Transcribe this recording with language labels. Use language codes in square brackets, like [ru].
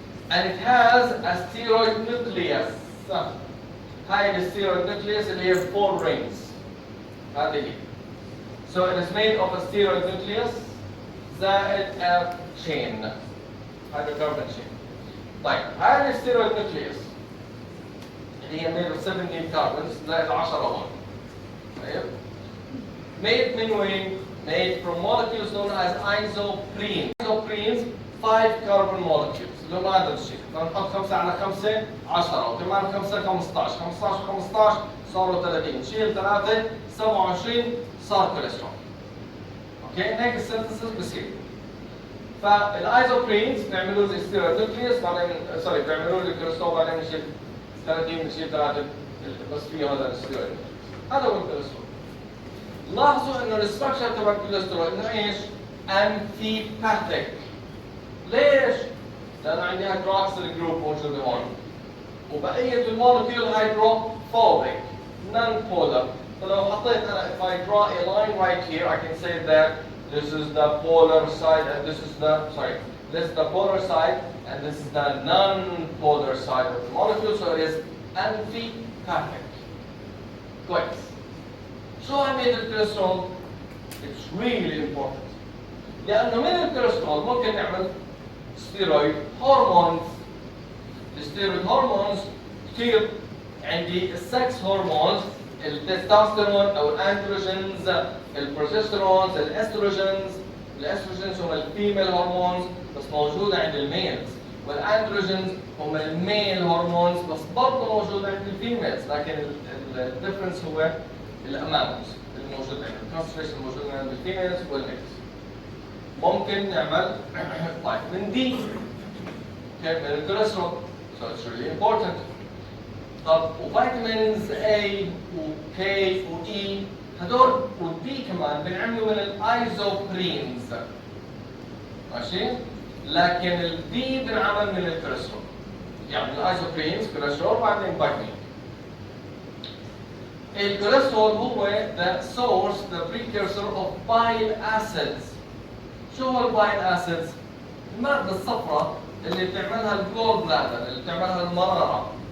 [en] And it has a steroid nucleus. [ar] هاي الستيرويد nucleus اللي هي 4 rings. هذه هي. So [en] So it is made of a steroid nucleus زائد a chain hydrocarbon chain. [ar] طيب هذه الستيرويد nucleus اللي هي [en] made of 17 carbons [ar] زائد 10 هون. طيب [en] made [ar] من وين؟ [en] made from molecules known as isoprenes. Isoprenes 5 carbon molecules [ar] اللي هم هذا الشيء. نحط 5 على 5 10 وكمان 5 15 15 15 صاروا 30 شيل 3 27 صار كوليسترول. اوكي هيك السينثيسيس بصير. فالايزوبرينز بيعملوا لي ستيرويد نوكليوس بعدين بيعملوا لي الكوليسترول بعدين نشيل 30 نشيل 3 بس فيه هذا الستيرويد. هذا هو الكوليسترول. لاحظوا انه الاستراكشر تبع الكوليسترول انه ايش؟ انتيباثيك. ليش؟ لانه عندي هيدروكسيل جروب موجوده هون. وبقيه المولكيول هيدروفوبيك نون بولر. فلو حطيت انا [en] if I draw a line right here I can say that this is the polar side and this is the polar side and this is the non-polar side of the molecule, so it is antipathic. [ar] كويس. شو أهمية الكوليسترول؟ [en] It's really important. [ar] لأنه من الكوليسترول ممكن نعمل ستيرويد هرمونز. الستيرويد هرمونز كثير عندي السكس هرمونز التستوستيرون او الاندروجينز البروجستيرونز الاستروجينز هم الفيميل هرمونز بس موجوده عند الميلز والاندروجينز هم الميل هرمونز بس برضه موجوده عند الفيميلز لكن الديفرنس هو الاماونت الموجود عند الكونسنتريشن الموجود عند الفيميلز والميلز. ممكن نعمل طيب من دي من الكوليسترول [en] so it's really important. [ar] طب وفيتامينز A و K و E هدول والبي كمان بنعملوا من الايزوبرينز ماشي؟ لكن البي بنعمل من الكوليسترول. يعني الايزوبرينز كوليسترول بعدين فيتامين. الكوليسترول هو [en] the source, the precursor of bile acids. [ar] شو هو البايل اسيدز؟ المادة الصفراء اللي بتعملها الجول بلادر اللي بتعملها المرارة.